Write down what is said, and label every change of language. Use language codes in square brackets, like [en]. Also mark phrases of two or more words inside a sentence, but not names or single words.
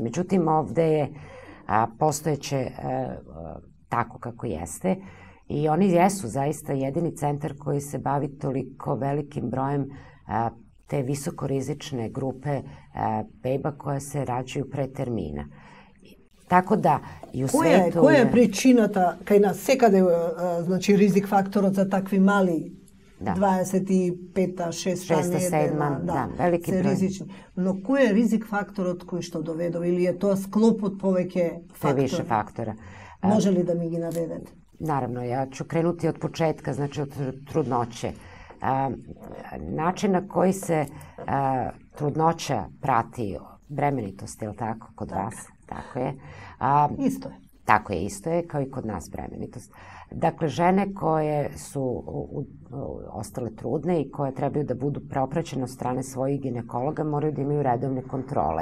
[sr] Međutim, ovde je postojeće tako kako jeste i oni jesu zaista jedini centar koji se bavi toliko velikim brojem te visokorizične grupe beba koje se rađaju pre termina. Tako da i u svetu... [mk] Која е причината кај нас секаде, значи ризик факторот за такви мали 25-та, 6-та недела, велики се број. ризични. Но кој е ризик факторот кој што доведува или е тоа склоп од повеќе фактори? [sr] Više faktora. [mk] Може ли да ми ги наведете? [sr] Naravno, ja ću krenuti od početka, znači od trudnoće. Način na koji se trudnoća prati, bremenitost, je li tako kod vas? Tako je. Isto je. Tako je, isto je, kao i kod nas bremenitost. Dakle, žene koje su ostale trudne i koje trebaju da budu preopraćene od strane svojih ginekologa moraju da imaju redovne kontrole.